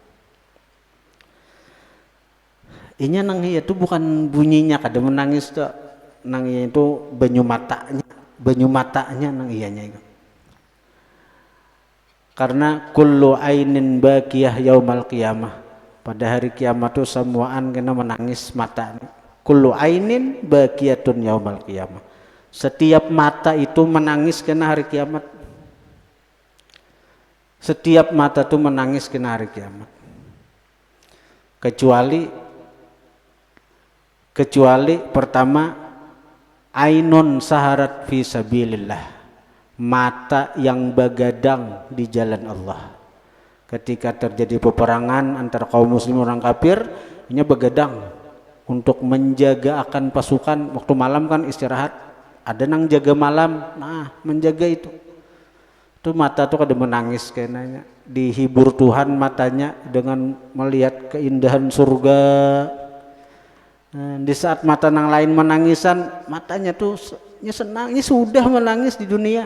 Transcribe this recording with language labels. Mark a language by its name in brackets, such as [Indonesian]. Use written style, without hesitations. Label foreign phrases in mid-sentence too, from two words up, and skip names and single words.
[Banjar] Inya nang itu bukan bunyinya kada menangis tuh, nang itu banyu matanya nang iyanya itu. [Arabic] Karena كل عين باكية يوم القيامة. [Banjar] Pada hari kiamat itu semuaan kena menangis mata. [Arabic] كل عين باكية يوم القيامة. [Banjar] Setiap mata itu menangis kena hari kiamat. Setiap mata itu menangis kena hari kiamat. [Indonesian] Kecuali pertama [Arabic] عين سهرت في سبيل الله. [Indonesian] Mata yang begadang di jalan Allah. ketika terjadi peperangan antara kaum muslim orang kafir, ini begadang untuk menjaga akan pasukan. [Banjar] Waktu malam kan istirahat, ada nang jaga malam, nah menjaga itu mata tuh kada menangis kayaknya, dihibur Tuhan matanya dengan melihat keindahan surga. Nah, di saat mata nang lain menangisan, matanya tuh senang, ini sudah menangis di dunia.